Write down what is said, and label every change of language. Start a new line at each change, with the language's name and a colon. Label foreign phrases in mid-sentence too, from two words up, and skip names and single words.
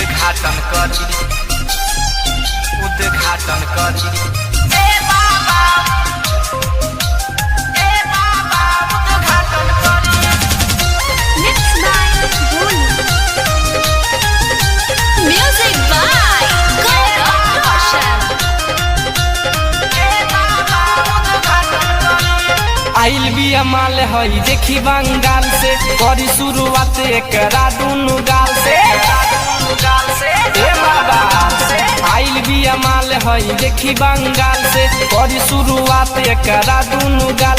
Bhojpuri: उद्घाटन करी उद्घाटन करी ए बाबा उद्घाटन करी।
English: Next by Bolu. Music by Gaurav Roshan.
Bhojpuri: आइल बिया माल हई देखी बंगाल से करी शुरुआत एकरा दुनु गाल से ए बाबा आइल बिया माल हई देखी बंगाल से करी शुरुआत एकरा दुनु गाल